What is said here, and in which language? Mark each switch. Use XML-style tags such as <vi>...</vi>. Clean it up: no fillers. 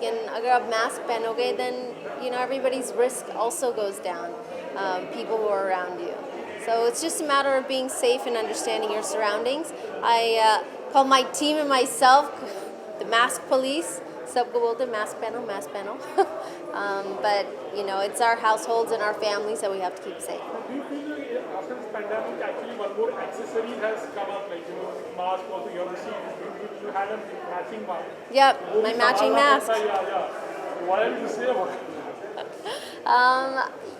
<en>And</en> <hi>अगर आप mask पहनोगे,</hi> <en>then, everybody's risk also goes down, people who are around you. So it's just a matter of being safe and understanding your surroundings. I call my team and myself the mask police.</en> <hi>सबको बोलते हैं mask पहनो, mask पहनो.</hi> <en>But, it's our households and our families that we have to keep safe. Do you feel like after this pandemic, actually one more accessory has come up, like, mask also, you have received, you had a matching mask. Yep, my matching mask. Yeah. What have you to say about it?</en>